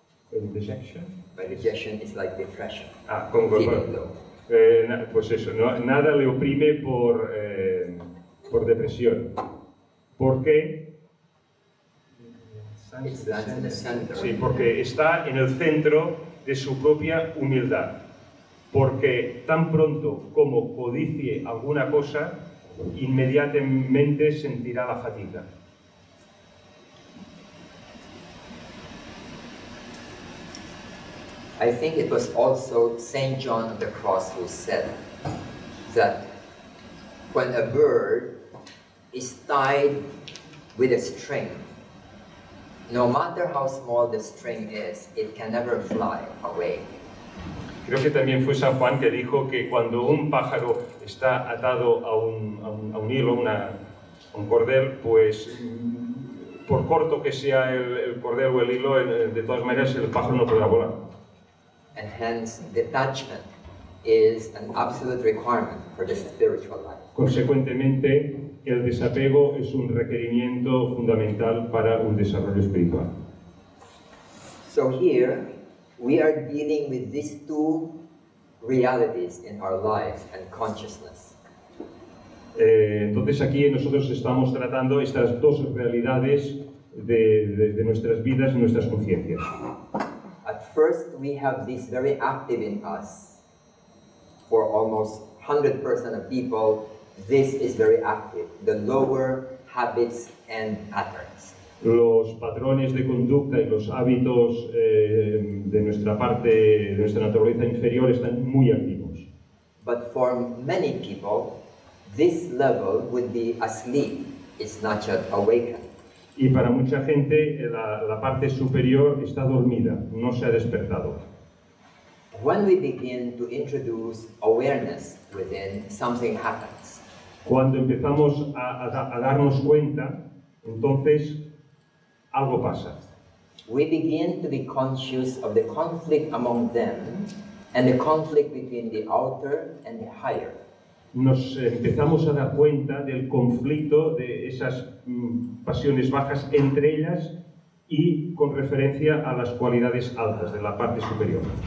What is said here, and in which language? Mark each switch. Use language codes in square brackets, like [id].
[en] By dejection is like depression. Feeling low. [es] Pues eso, nada le oprime por depresión. ¿Por qué? [en] It stands in the center. [es] Sí, porque está en el centro de su propia humildad. Porque tan pronto como codicie alguna cosa, inmediatamente sentirá la fatiga. [en] I think it was also St. John of the Cross who said that when a bird is tied with a string, no matter how small the string is, it can never fly away. [es] Creo que también fue San Juan que dijo que cuando un pájaro está atado a un hilo, un cordel, pues por corto que sea el cordel o el hilo, de todas maneras el pájaro no podrá volar. [en] And hence, detachment is an absolute requirement for the spiritual life. [es] Consecuentemente, el desapego es un requerimiento fundamental para un desarrollo espiritual. [en] So here, we are dealing with these two realities in our lives and consciousness. [es] Entonces aquí nosotros estamos tratando estas dos realidades de nuestras vidas y nuestras conciencias. [en] At first, we have this very active in us. For almost 100% of people, this is very active, the lower habits and patterns. [es] Los patrones de conducta y los hábitos de nuestra parte, de nuestra naturaleza inferior, están muy activos. [en] But for many people, this level would be asleep, it's not yet awakened. [es] Y para mucha gente, la parte superior está dormida, no se ha despertado. [en] When we begin to introduce awareness within, something happens. [es] Cuando empezamos a darnos cuenta, entonces algo pasa. [en] We begin to be conscious of the conflict among them and the conflict between the outer and the higher. [es] Nos empezamos a dar cuenta del conflicto de esas pasiones bajas entre ellas y con referencia a las cualidades altas de la parte superior.